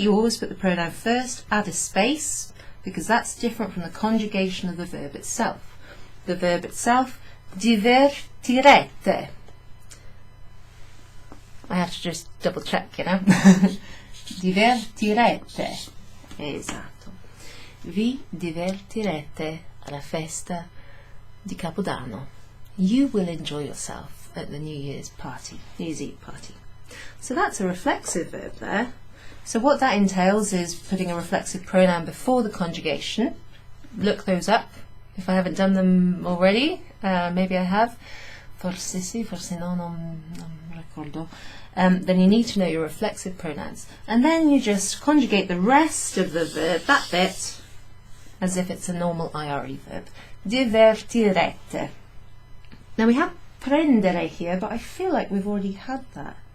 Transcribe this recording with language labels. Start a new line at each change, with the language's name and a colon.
English: You always put the pronoun first, add a space, because that's different from the conjugation of the verb itself. The verb itself, divertirete. I have to just double check, you know.
Italian: Divertirete. Esatto. Vi divertirete alla festa di Capodanno.
English: You will enjoy yourself at the New Year's party, New Year's Eve party. So that's a reflexive verb there. So what that entails is putting a reflexive pronoun before the conjugation. Look those up if I haven't done them already. Maybe I have.
Italian: Forse sì, forse no, non ricordo.
English: Then you need to know your reflexive pronouns. And then you just conjugate the rest of the verb, that bit, as if it's a normal IRE verb. Divertirete. Now we have prendere here, but I feel like we've already had that.